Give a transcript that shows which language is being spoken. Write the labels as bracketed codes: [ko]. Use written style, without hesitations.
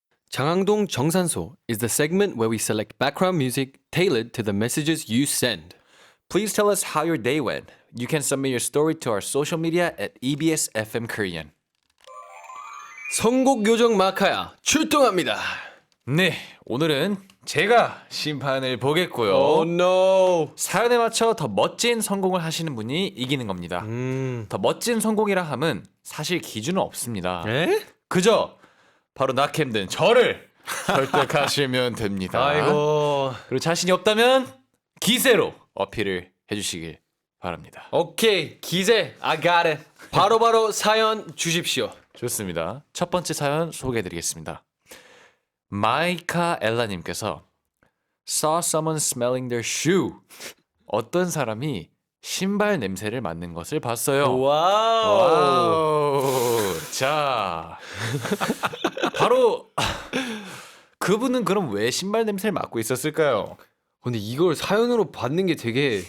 [en] 장항동 정산소 is the segment where we select background music tailored to the messages you send. Please tell us how your day went. You can submit your story to our social media at EBS FM Korean. [ko] 선곡 요정 마카야 출동합니다. 네, 오늘은 제가 심판을 보겠고요. [en] Oh no. [ko] 사연에 맞춰 더 멋진 성공을 하시는 분이 이기는 겁니다. 더 멋진 성공이라 함은 사실 기준은 없습니다. 에? 그저 바로 낙햄든 저를 설득하시면 됩니다. 아이고. 그리고 자신이 없다면 기세로 어필을 해주시길 바랍니다. [en] 오케이 기세 I got it. [ko] 바로바로 사연 주십시오. 좋습니다. 첫 번째 사연 소개해드리겠습니다. [en] 마이카 엘라님께서 saw someone smelling their shoe. [ko] 어떤 사람이 신발 냄새를 맡는 것을 봤어요. 와우. 와우. 자, 바로 그분은 그럼 왜 신발 냄새를 맡고 있었을까요? 근데 이걸 사연으로 받는 게 되게